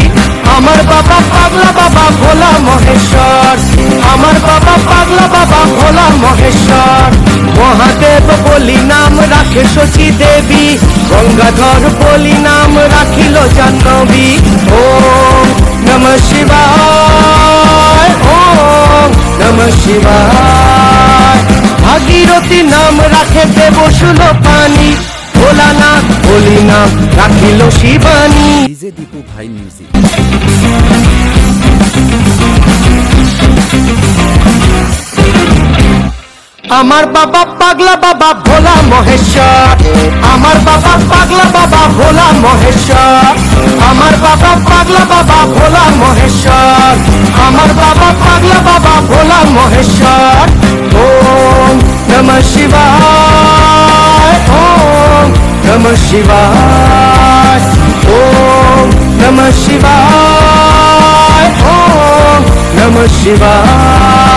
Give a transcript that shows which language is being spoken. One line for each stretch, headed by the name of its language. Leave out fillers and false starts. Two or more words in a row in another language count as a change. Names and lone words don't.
Bangla: আমার বাবা পাগলা বাবা ভোলা মহেশ্বর, আমার বাবা পাগলা বাবা ভোলা মহেশ্বর। মহাদেব বলি নাম রাখে শচী দেবী, গঙ্গাধর বলি নাম রাখিল জাহ্নবী।
Sanskrit: ওম নমঃ শিবায়, ওম নমঃ শিবায়।
Bangla: ভাগীরথী নাম রাখে দেবশুল পানি, ভোলানাথ বলি নাম রাখিল শিবানী। ডিজে দীপু ভাই মিউজিক। আমার বাবা পাগলা বাবা ভোলা মহেশ্বর, আমার বাবা পাগলা বাবা ভোলা মহেশ্বর, আমার বাবা পাগলা বাবা ভোলা মহেশ্বর, আমার বাবা পাগলা বাবা ভোলা মহেশ্বর।
Sanskrit: ওম নমঃ শিবায়, ওম নমঃ শিবায়, ওম নমঃ শিবায়, ওম নমঃ শিবায়।